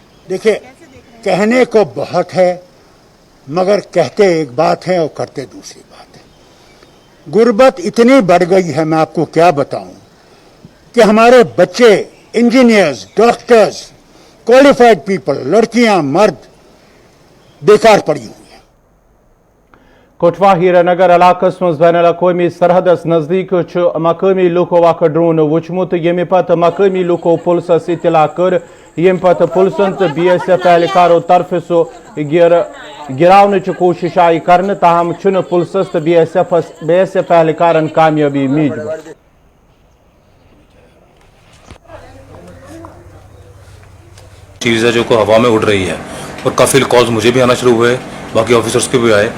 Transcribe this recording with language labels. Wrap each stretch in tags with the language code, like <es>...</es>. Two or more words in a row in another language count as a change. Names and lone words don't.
<hi>देखिए, कहने को बहुत है मगर कहते एक बात है और करते दूसरी बात है। गुर्बत इतनी बढ़ गई है, मैं आपको क्या बताऊं, कि हमारे बच्चे</hi> <en>engineers, doctors, qualified people,</en> <hi>लड़कियां, मर्द बेकार पड़ी हुई हैं।</hi> <ks>कोटवा हीरानगर इलाकस मज बैन अवी सरहदस नजदीक मकामी लूको वक ड्रोन वुचमुत यमे पत मकामी लूको पुलिसस इतला कर यम पत पुलिसन तो BSF एहलकारों तरफ सो गिरावन कोशिश आई कर, ताहम पुलिसस तो BSF एहलकारन कामयाबी मीज।</ks> <hi>चीज़ है जो को हवा में उड़ रही है और काफ़ी कॉल्स मुझे भी आना शुरू हुए, बाकी ऑफिसर्स के भी आए।</hi>